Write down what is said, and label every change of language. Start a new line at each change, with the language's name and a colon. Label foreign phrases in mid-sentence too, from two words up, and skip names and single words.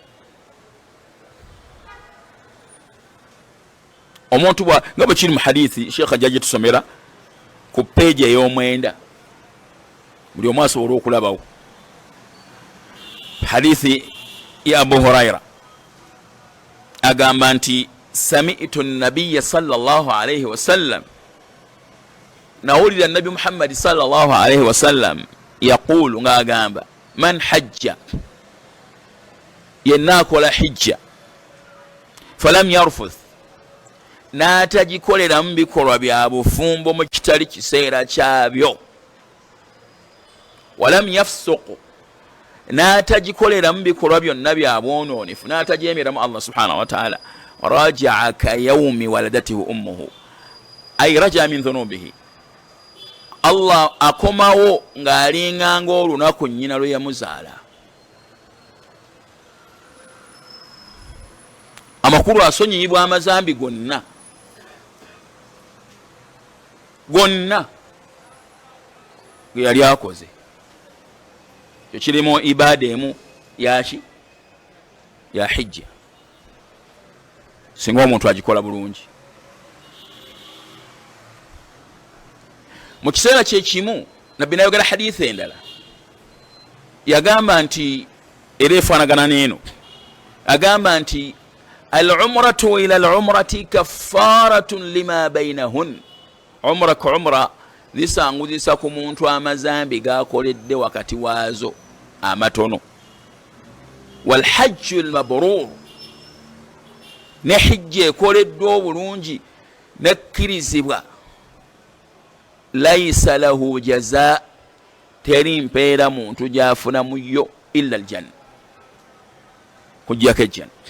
Ganda: Omuntu nga bwe kiri mu hadithi Sheikh ajja tusomera ku peegi ey'omwenda, buli omu asobola okulabawo. Hadithi ya Abu Huraira agamba nti
Arabic: سمعت النبي صلى الله عليه وسلم,
Ganda: nawulira nabi Muhammad
Arabic: صلى الله عليه وسلم
Ganda: yaqulu, nga agamba
Arabic: من حج,
Ganda: yenna akola hijja,
Arabic: فلم يرفث,
Ganda: n'atagikoleramu bikolwa bya bufumbo mu kitali kiseera kyabyo,
Arabic: ولم يفسق,
Ganda: n'atagikoleramu bikolwa byonna bya bwonoonefu, n'atajeemeramu Allah
Arabic: سبحانه وتعالى, رجع كيوم ولدته أمه أي رجع من ذنوبه,
Ganda: Allah akomawo ng'alinganga olunaku nnyina lwe yamuzaala. Amakulu asonyiyibwa amazambi gonna ge yali akoze. Ekyo kirimu ibaada emu yaki ya hijja, singa omuntu agikola bulungi. Mu kiseera kyekimu nabbi nayogera hadithi endala, yagamba nti era efaanagana n'eno, agamba nti
Arabic: العمرة إلى العمرة كفارة لما بينهما,
Ganda: umra ku umra zisanguzisa ku muntu amazambi gakoledde wakati waazo amatono.
Arabic: والحج المبرور,
Ganda: ne hijja ekoleddwa obulungi nekkirizibwa,
Arabic: ليس له جزاء,
Ganda: teri mpeera muntu gyafuna muyo
Arabic: إلا الجنة,
Ganda: kujjako ejjanna.